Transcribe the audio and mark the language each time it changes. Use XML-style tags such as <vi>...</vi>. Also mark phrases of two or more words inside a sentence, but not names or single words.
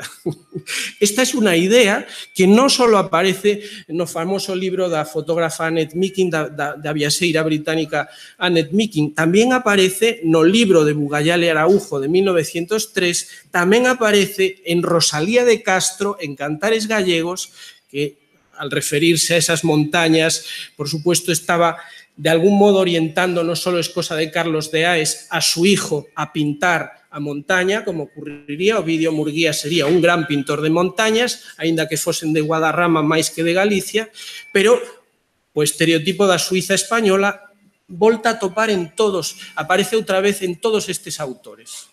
<gl>Esta es unha idea que non só aparece no famoso libro da fotógrafa Annette Meeking, da viaxeira británica Annette Meeking, tamén aparece no libro de Bugallal e Araujo de 1903, tamén aparece en Rosalía de Castro, en Cantares Gallegos, que</gl> <es>al referirse a esas montañas, por supuesto, estaba de algún modo orientando, no solo es cosa de Carlos de Aes, a su hijo a pintar a montaña, como ocurriría.</es> <gl>Ovidio Murguía</gl> <es>sería un gran pintor de montañas,</es> <gl>aínda que fosen de Guadarrama máis que de Galicia, pero o estereotipo da Suiza española volta a topar en todos, aparece outra vez en todos estes autores.</gl>